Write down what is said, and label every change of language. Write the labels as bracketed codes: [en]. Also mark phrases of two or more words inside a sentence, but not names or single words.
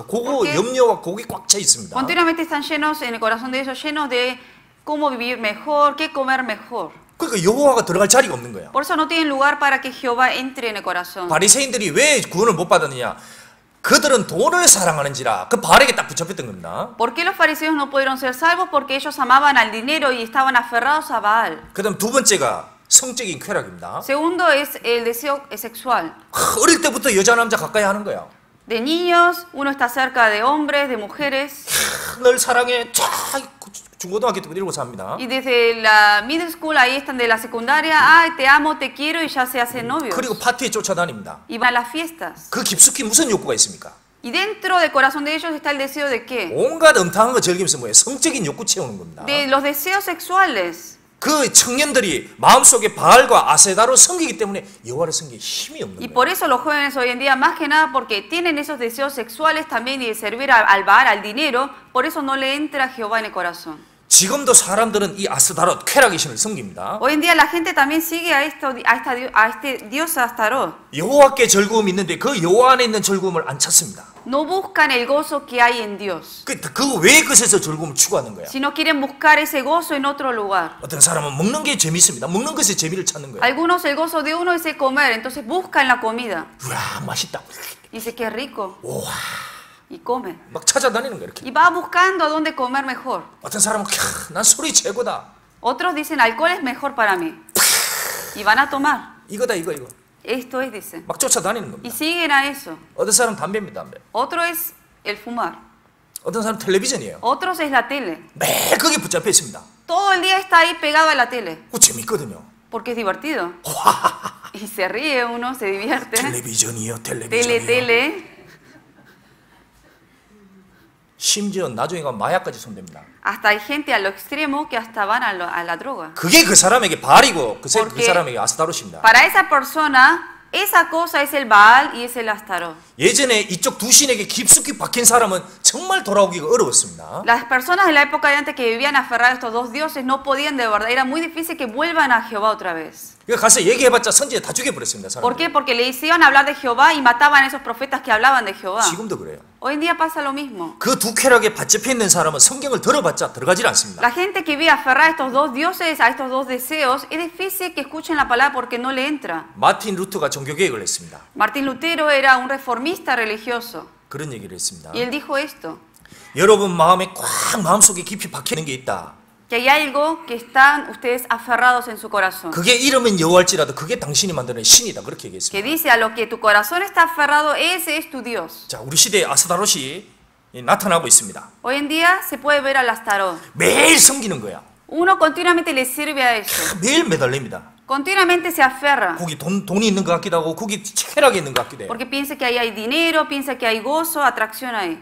[ko] 그거 오케이. 염려와 그게 꽉 차 있습니다. [es] Continuamente están llenos en el corazón de ellos, llenos de cómo vivir mejor, qué comer mejor. [ko] 그러니까 여호와가 들어갈 자리가 없는 거야. [es] Por eso no tienen lugar para que Jehová entre en el corazón. [ko] 바리새인들이 왜 구원을 못 받았느냐? 그들은 돈을 사랑하는지라 그 바알에게 딱 붙잡혔던 겁니다. [es] ¿Por qué los fariseos no pudieron ser salvos? Porque ellos amaban al dinero y estaban aferrados a Baal. [ko] 그다음 두 번째가 성적인 쾌락입니다. [es] Segundo es el deseo sexual. [ko] 어릴 때부터 여자 남자 가까이 하는 거야. [es] De niños, uno está cerca de hombres, de mujeres. [ko] 널 사랑해. 자, 중고등학교 때부터 이러고 삽니다. [es] Y desde la [en] middle school, [es] ahí están de la secundaria, ay, te amo, te quiero, y ya se hacen novios. [ko] 그리고 파티에 쫓아다닙니다. [es] Y van a las fiestas. [ko] 그 깊숙이 무슨 욕구가 있습니까? [es] Y dentro del corazón de ellos está el deseo de qué? [ko] 온갖 음탕한 거 즐기면서 뭐예요? 성적인 욕구 채우는 겁니다. [es] De los deseos sexuales. [ko] 그 청년들이 마음속에 바알과 아세다로 섬기기 때문에 여호와를 섬기기 힘이 없는 [es] Y [ko] 거예요. [es] por eso los jóvenes hoy en día, más que nada porque tienen esos deseos sexuales también y de servir al Baal, al dinero, por eso no le entra Jehová en el corazón. [ko] 지금도 사람들은 이 아스다롯 쾌락의 신을 섬깁니다. [es] Hoy en día la gente también sigue a este dios Astarot. [ko] 여호와께 즐거움이 있는데 그 여호와 안에 있는 즐거움을 안 찾습니다. [es] No buscan el gozo que hay en Dios, [ko] 그 외의 것에서 즐거움을 추구하는 거야. [es] sino quieren buscar ese gozo en otro lugar. [ko] 어떤 사람은 먹는 게 재밌습니다. 먹는 것에 재미를 찾는 거야. [es] Algunos el gozo de uno es el comer, entonces buscan la comida. [ko] 우와 맛있다. [es] Y dice que es rico [ko] 우와 [es] y come. [ko] 막 찾아다니는 거야 이렇게. [es] Y va buscando a dónde comer mejor. [ko] 어떤 사람은 난 술이 최고다. [es] Otros dicen alcohol es mejor para mí. Y van a tomar. [ko] 이거다 이거. [es] Esto es, dicen. [ko] 막 쫓아다니는 [es] Y [ko] 겁니다. [es] siguen a eso. [ko] 어떤 사람은 담배입니다. 담배. [es] Otro es el fumar. [ko] 어떤 사람은 텔레비전이에요. [es] Otros es la tele. [ko] 매일 거기에 붙잡혀 있습니다. [es] Todo el día está ahí pegado a la tele. [ko] 그거 재밌거든요. [es] Porque es divertido. Y se ríe uno, se divierte. [ko] 텔레비전이요. [es] Tele. [ko] 심지어 나중에 가면 마약까지 손댑니다. [es] Hasta hay gente a lo extremo que hasta van a la droga. [ko] 그게 그 사람에게 바알이고 그 [es] Porque [ko] 사람에게 아스타롯입니다. [es] Para esa persona, esa cosa es el Baal y es el Astarot. [ko] 예전에 이쪽 두 신에게 깊숙이 박힌 사람은 정말 돌아오기가 어려웠습니다. [es] Las personas de la época de antes que vivían aferradas a estos dos dioses no podían de verdad. Era muy difícil que vuelvan a Jehová otra vez. [ko] 그러니까 가서 얘기해봤자 선지에 다 죽여버렸습니다. [es] ¿Por [ko] 사람들. [es] qué? Porque le hicieron hablar de Jehová y mataban a esos profetas que hablaban de Jehová. [ko] 지금도 그래요. [es] Hoy en día pasa lo mismo. [ko] 그 두 쾌락에 받잡혀 있는 사람은 성경을 들어봤자 들어가질 않습니다. [es] La gente que vive aferrada a estos dos dioses, a estos dos deseos, es difícil que escuchen la palabra porque no le entra. [ko] 마틴 루터가 종교개혁을 했습니다. [es] Martín Lutero era un reformista religioso [ko] 그런 얘기를 했습니다. [es] y él dijo esto, [ko] 여러분 마음에 꽉 마음속에 깊이 박혀있는 게 있다. [es] que hay algo que están ustedes aferrados en su corazón. [ko] 그게 이름은 여호와일지라도 그게 당신이 만드는 신이다. 그렇게 [es] Que [ko] 얘기했습니다. [es] dice a lo que tu corazón está aferrado, ese es tu Dios. [ko] 자, 우리 시대에 아스다롯이 나타나고 있습니다. [es] Hoy en día se puede ver al Astarot. [ko] 매일 섬기는 거야. [es] Uno continuamente le sirve a eso. [ko] 매일 매달립니다. [es] Continuamente se aferra. [ko] 거기 돈이 있는 것 같기도 하고 거기 쾌락이 있는 것 같기도 해요. [es] Porque piensa que ahí hay dinero, piensa que hay gozo, atracción ahí.